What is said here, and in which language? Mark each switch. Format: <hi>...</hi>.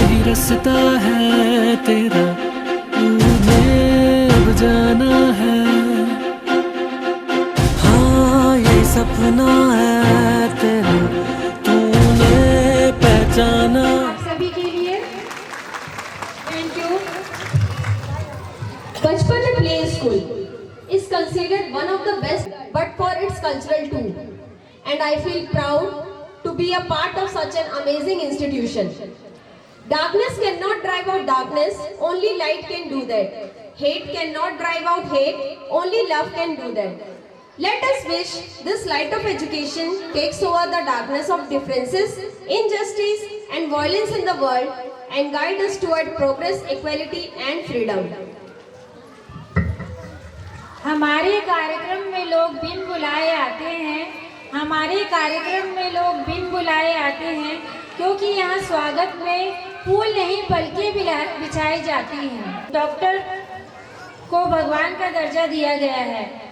<hi>रास्ता है तेरा, तूने अब जाना है। हाँ ये सपना है तेरा, तूने पहचाना। आप सभी के लिए thank you.</hi> <en>Bachpan Play School is considered one of the best, but for its cultural too. And I feel proud to be a part of such an amazing institution. Darkness cannot drive out darkness, only light can do that. Hate cannot drive out hate, only love can do that. Let us wish this light of education takes over the darkness of differences, injustice and violence in the world and guide us toward progress, equality and freedom.</en> <hi>हमारे कार्यक्रम में लोग बिन बुलाए आते हैं, हमारे कार्यक्रम में लोग बिन बुलाए आते हैं, क्योंकि यहाँ स्वागत में फूल नहीं बल्कि बिछाई जाती हैं। डॉक्टर को भगवान का दर्जा दिया गया है।</hi>